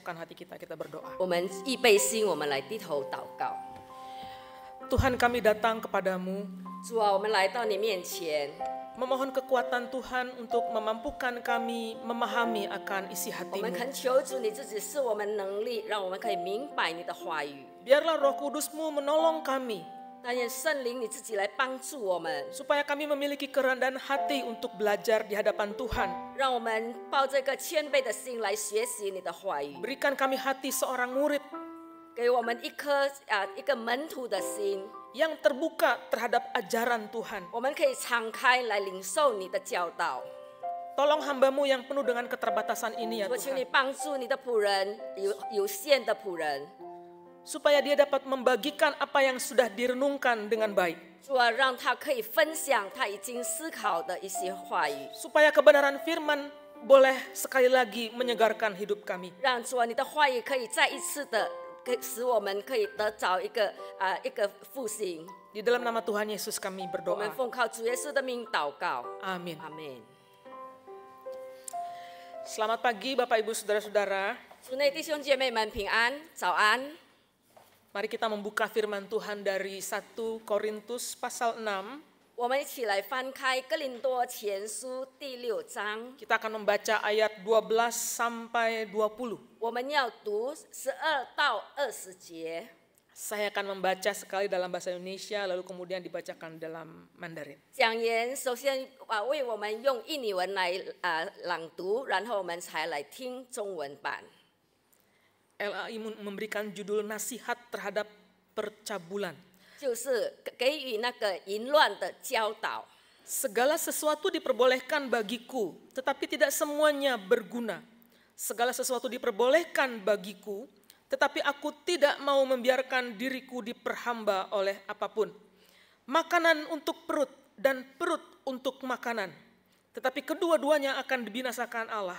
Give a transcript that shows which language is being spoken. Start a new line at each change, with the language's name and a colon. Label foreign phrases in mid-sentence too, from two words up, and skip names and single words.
Indonesian: siapkan hati kita, kita berdoa.
Chinese: 我们预备心，我们来低头祷告。
Indonesian: Tuhan, kami datang kepadamu,
Chinese: 主啊，我们来到你面前，
Indonesian: memohon kekuatan Tuhan untuk memampukan kami memahami akan isi
Chinese: 我们
Indonesian: hatimu.
Chinese: 恳求主，你自己是我们能力，让我们可以明白你的话语。
Indonesian: Biarlah Roh Kudus-Mu menolong kami,
Chinese: 但愿圣灵你自己来帮助我们，
Indonesian: supaya kami memiliki kerendahan hati untuk belajar di hadapan Tuhan.
Chinese: 让我们抱这个谦卑的心来学习你的话语，
Indonesian: Berikan kami hati seorang murid
Chinese: 给我们一颗一个门徒的心，
Indonesian: yang terbuka terhadap ajaran Tuhan.
Chinese: 我们可以敞开来领受你的教导。
Indonesian: Tolong hamba-Mu yang penuh dengan keterbatasan ini ya
Chinese: 我求你
Indonesian: Tuhan,
Chinese: 帮助你的仆人，有限的仆人，
Indonesian: supaya dia dapat membagikan apa yang sudah direnungkan dengan baik.
Chinese: 主啊，让他可以分享他已经思考的一些话语，
Indonesian: Supaya kebenaran firman boleh sekali lagi menyegarkan hidup kami.
Chinese: 让主啊，你的话语可以再一次的使我们可以得着一个复兴。
Indonesian: Di dalam nama Tuhan Yesus kami
Chinese: 我
Indonesian: berdoa.
Chinese: 们奉靠主耶稣的名祷告，
Indonesian: Amin.
Chinese: 阿门。
Indonesian: Selamat pagi Bapak Ibu Saudara-saudara.
Chinese: 主内弟兄姐妹们平安，早安。
Indonesian: Mari kita membuka firman Tuhan dari 1 Korintus pasal 6.
Chinese: 我们一起来翻开哥林多前书第6章，
Indonesian: Kita akan membaca ayat 12 sampai 20.
Chinese: 我们要读12到20节。
Indonesian: Saya akan membaca sekali dalam bahasa Indonesia lalu kemudian dibacakan dalam Mandarin.
Chinese: 讲员首先为我们用印尼文来朗读，然后我们才来听中文版。
Indonesian: LAI memberikan judul nasihat terhadap percabulan.
Chinese: 就是给予那个淫乱的教导。
Indonesian: Segala sesuatu diperbolehkan bagiku, tetapi tidak semuanya berguna. Segala sesuatu diperbolehkan bagiku, tetapi aku tidak mau membiarkan diriku diperhamba oleh apapun. Makanan untuk perut dan perut untuk makanan, tetapi kedua-duanya akan dibinasakan Allah.